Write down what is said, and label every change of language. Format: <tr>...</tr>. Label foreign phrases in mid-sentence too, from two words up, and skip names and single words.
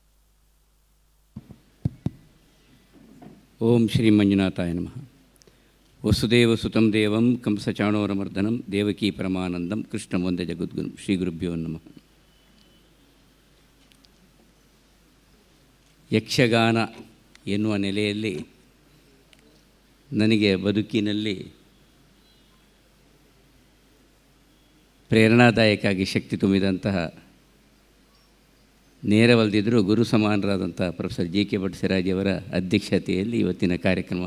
<sa>ಓಂ ಶ್ರೀ ಮಂಜುನಾಥಾಯ ನಮಃ. ವಸುದೇವಸುತಂ ದೇವಂ ಕಂಸಚಾಣೋರಮರ್ದನಂ ದೇವಕೀ ಪರಮಾನಂದಂ ಕೃಷ್ಣ ವಂದೇ ಜಗದ್ಗುರು ಶ್ರೀ ಗುರುಭ್ಯೋ ನಮಃ.</sa> <kn>ಯಕ್ಷಗಾನ ಎನ್ನುವ ನೆಲೆಯಲ್ಲಿ ನನಗೆ ಬದುಕಿನಲ್ಲಿ ಪ್ರೇರಣಾದಾಯಕಾಗಿ ಶಕ್ತಿ ತುಂಬಿದಂತಹ ನೇರವಲ್ಲದಿದ್ದರೂ ಗುರು ಸಮಾನರಾದಂಥ ಪ್ರೊಫೆಸರ್ JK ಭಟ್ ಸಿರಾಜಿಯವರ ಅಧ್ಯಕ್ಷತೆಯಲ್ಲಿ ಇವತ್ತಿನ ಕಾರ್ಯಕ್ರಮ.</kn>